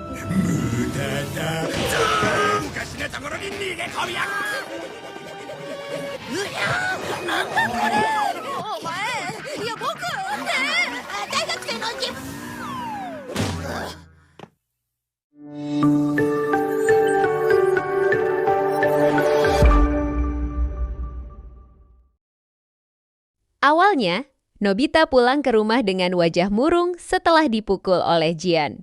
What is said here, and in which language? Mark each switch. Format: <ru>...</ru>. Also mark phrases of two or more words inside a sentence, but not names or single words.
<ja>無駄だ。昔のところに逃げ込みや。なんだこれ。お前、いや僕大学生の</ja> <id>Awalnya, Nobita pulang ke rumah dengan wajah murung setelah dipukul oleh Jian.</id>